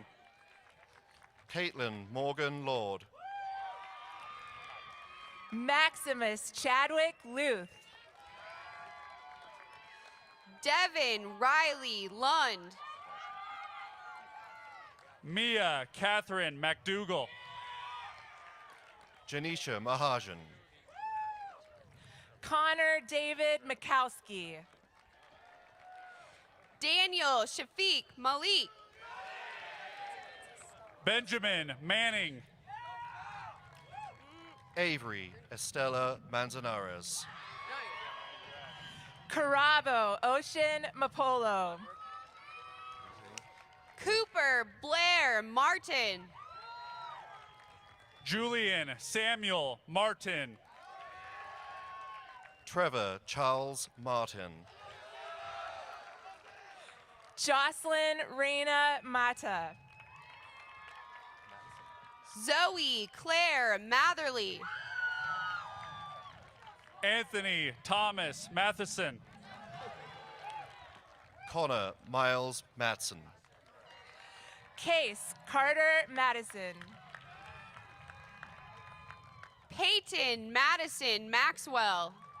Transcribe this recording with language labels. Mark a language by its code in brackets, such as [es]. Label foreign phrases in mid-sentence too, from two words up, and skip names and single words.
[en] Caitlin Morgan Lord. Maximus Chadwick Luth. Devin Riley Lund. Mia Catherine McDougall. Janisha Mahajan. Connor David Mikowski. Daniel Shafiq Malik. Benjamin Manning. Avery Estella Manzanares. Carabo Ocean Mapolo. Cooper Blair Martin. Julian Samuel Martin. Trevor Charles Martin. Jocelyn Reina Mata. Zoe Claire Matherly. Anthony Thomas Matheson. Connor Miles Matson. Case Carter Madison. Peyton Madison Maxwell.